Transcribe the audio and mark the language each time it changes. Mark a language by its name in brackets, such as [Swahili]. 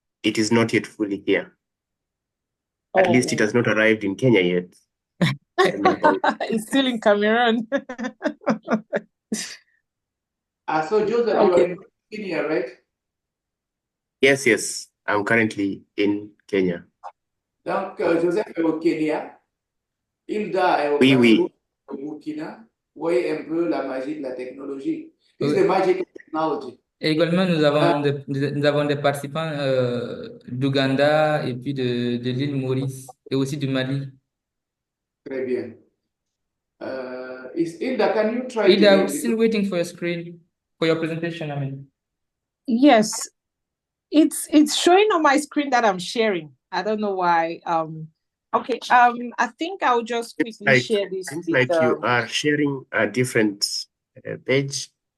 [English] It is not yet fully here. At least it has not arrived in Kenya yet. It's still in Cameroon. So Joseph, you are in Kenya, right? Yes. I'm currently in Kenya. [French] Donc, Joseph est au Kenya, Hilda est au Oui. Cameroun, au Burkina. Vous voyez un peu la magie de la technologie. [English] This is the magic of technology. [French] Et également, nous avons des participants d'Ouganda et puis de l'île Maurice et aussi du Mali. Très bien. [English] Hilda, can you try Hilda, to I'm still waiting for your screen, for your presentation, I mean. Yes, it's showing on my screen that I'm sharing. I don't know why. Okay. I think I'll just quickly share this. Seems like you are sharing a different page.